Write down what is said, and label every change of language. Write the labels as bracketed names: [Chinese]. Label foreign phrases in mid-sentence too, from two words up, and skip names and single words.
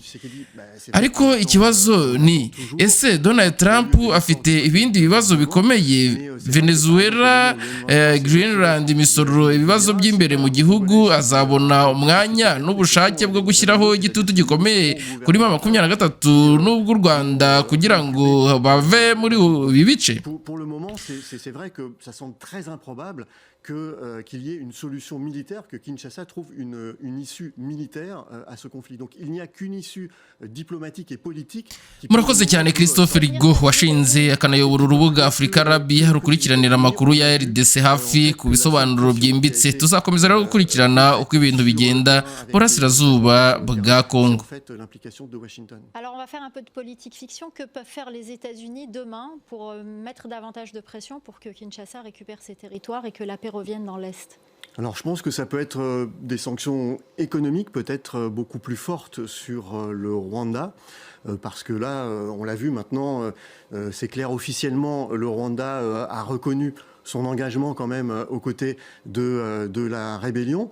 [Kinyarwanda] Ariko ikibazo ni ese Donald Trump afite ibindi bibazo bikomeye: Venezuela, Greenland, imisoro, ibibazo by'imbere mu gihugu. Azabona umwanya n'ubushake bwo gushyiraho igitutu gikomeye kuri M23 n'ubw'u Rwanda kugira ngo bave muri ibi bice? [French] Qu'il y ait une solution militaire, que Kinshasa trouve une issue militaire à ce conflit. Donc il n'y a qu'une issue diplomatique et politique. [Kinyarwanda] Murakoze cyane Christophe Rigo, washinze akanayobora urubuga Africa Arabia rukurikiranira amakuru ya RDC hafi ku bisobanuro byimbitse. Tuzakomeza rero gukurikirana uko ibintu bigenda burasirazuba bwa Congo. [French] Alors on va faire un peu de politique fiction. Que peuvent faire les États-Unis demain pour mettre davantage de pression pour que Kinshasa récupère ses territoires et que la paix revienne dans l'Est? Alors je pense que ça peut être des sanctions économiques peut-être beaucoup plus fortes sur le Rwanda, parce que là, on l'a vu maintenant, c'est clair, officiellement, le Rwanda a reconnu son engagement quand même aux côtés de la rébellion.